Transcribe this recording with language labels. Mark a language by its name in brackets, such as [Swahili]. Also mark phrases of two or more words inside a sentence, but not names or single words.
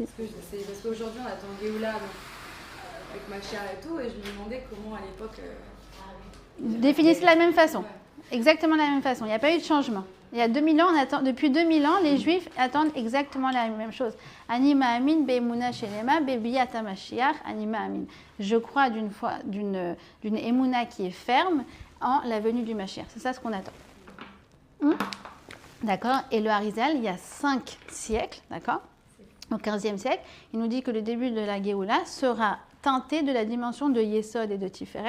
[French] Parce qu'aujourd'hui, on attend Géoula avec ma chère et tout, et je me demandais comment, à l'époque... Définissent de la même façon, exactement de la même façon. Il n'y a pas eu de changement. Il y a 2000 ans, depuis 2000 ans, les Juifs attendent exactement la même chose. [Hebrew] אני מאמין באמונה שלמה בביאת המשיח אני מאמין. [French] Je crois d'une émouna qui est ferme en la venue du Mashiach. C'est ça ce qu'on attend. D'accord. Et le Harizal, il y a 5 siècles, d'accord, au 15e siècle, il nous dit que le début de la Géoula sera teinté de la dimension de Yesod et de Tiferet.